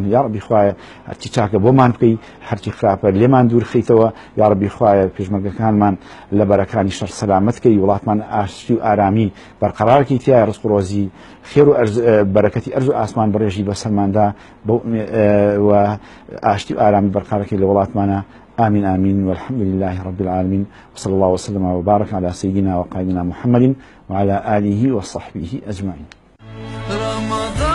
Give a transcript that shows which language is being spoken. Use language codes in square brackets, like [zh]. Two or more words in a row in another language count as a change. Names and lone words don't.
[ckb] یا ڕەبی خوایە هەرچی چاکە بۆمان بکەی، هەرچی خراپە لێمان دوور خەیتەوە. یا ڕەبی خوایە پێشمەرگەکانمان لە بەرەکانی شەڕ سەلامەتکەی، وڵاتمان ئاشتی و ئارامی بەرقەرارکەی، تیایە ڕزق و ڕۆزی خێر و بەرەکەتی ئەرز و ئاسمان بەڕێژی بەسەرماندا و ئاشتی و ئارامی بەرقەرارکەی لە وڵاتمانە. [ar] آمين آمين والحمد لله رب العالمين، وصلى الله وسلم وبارك على سيدنا وقائدنا محمد وعلى آله وصحبه أجمعين.